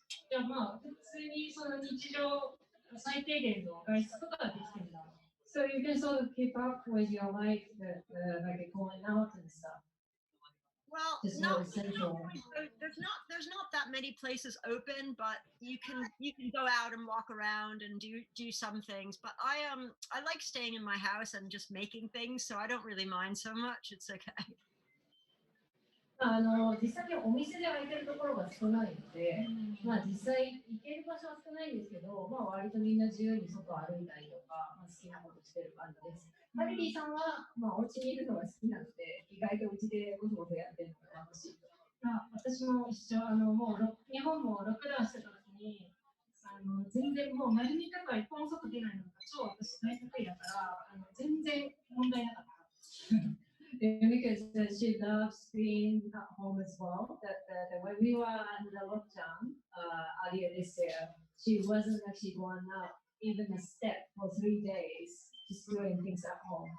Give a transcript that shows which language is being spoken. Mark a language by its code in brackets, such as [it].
[ja] じゃあ普通にその日常最低限の外出とかができてるんだ。 [en] So you can sort of keep up with your life, like going out and stuff. Well, there's not that many places open, but you can go out and walk around and do some things. But I like staying in my house and just making things, so I don't really mind so much. It's okay. [ja] 実際にお店で空いてるところが少ないので、実際行ける場所は少ないんですけど、割とみんな自由に外を歩いたりとか、好きなことしてる感じです。バレリーさんは、お家にいるのが好きなので、意外とうちでごそごそやってるのが楽しい。私も一緒、もう日本もロックダウンしてた時に、全然もう丸3日間一本も外出ないのが超私大得意だから、全然問題なかった。 [en] Yumiko says she loves being at home as well. That when we were under the lockdown earlier this year, she wasn't actually going out even a step for 3 days, just doing things at home.